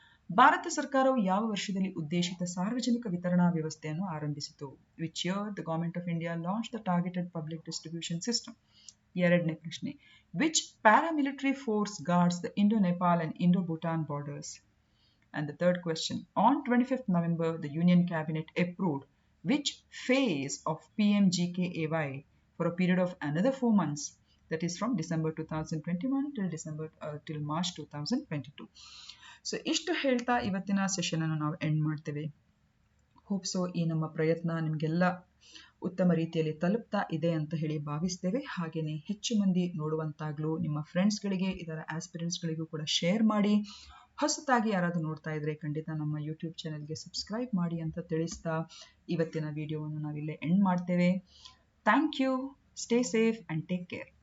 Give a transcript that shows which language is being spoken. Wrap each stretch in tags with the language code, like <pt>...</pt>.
<kn>ಭಾರತ ಸರ್ಕಾರವು ಯಾವ ವರ್ಷದಲ್ಲಿ ಉದ್ದೇಶಿತ ಸಾರ್ವಜನಿಕ ವಿತರಣಾ ವ್ಯವಸ್ಥೆಯನ್ನು ಆರಂಭಿಸಿತು?</kn> <en>Which year the government of India launch the targeted public distribution system?</en> <kn>2ನೇ ಪ್ರಶ್ನೆ.</kn> <en>Which paramilitary force guards the ಇಂಡೋ-ನೇಪಾಲ್ and ಇಂಡೋ-ಭೂಟಾನ್ borders? And the third question. On 25th November, the Union Cabinet approved which phase of PMGKAY for a period of another 4 months, that is from December 2021 till March 2022.</en> <kn>So ಇಷ್ಟು ಹೇಳ್ತಾ ಇವತ್ತಿನ session ಅನ್ನು ನಾವು end ಮಾಡ್ತೇವೆ.</kn> <en>hope so</en> <kn>ಈ ನಮ್ಮ ಪ್ರಯತ್ನ ನಿಮಗೆಲ್ಲ ಉತ್ತಮ ರೀತಿಯಲ್ಲಿ ತಲುಪ್ತಾ ಇದೆ ಅಂತ ಹೇಳಿ ಭಾವಿಸ್ತೇವೆ. ಹಾಗೆಯೇ ಹೆಚ್ಚು ಮಂದಿ ನೋಡುವಂತಾಗ್ಲೂ ನಿಮ್ಮ ಫ್ರೆಂಡ್ಸ್ಗಳಿಗೆ, ಇದರ ಆಸ್ಪಿರೆಂಟ್ಸ್ಗಳಿಗೂ ಕೂಡ ಶೇರ್ ಮಾಡಿ. ಹೊಸತಾಗಿ ಯಾರಾದರೂ ನೋಡ್ತಾ ಇದ್ರೆ ಖಂಡಿತ ನಮ್ಮ ಯೂಟ್ಯೂಬ್ ಚಾನೆಲ್ಗೆ ಸಬ್ಸ್ಕ್ರೈಬ್ ಮಾಡಿ ಅಂತ ತಿಳಿಸ್ತಾ ಇವತ್ತಿನ ವಿಡಿಯೋವನ್ನು ನಾವಿಲ್ಲೇ ಎಂಡ್ ಮಾಡ್ತೇವೆ.</kn> <en>Thank you. Stay safe and take care.</en>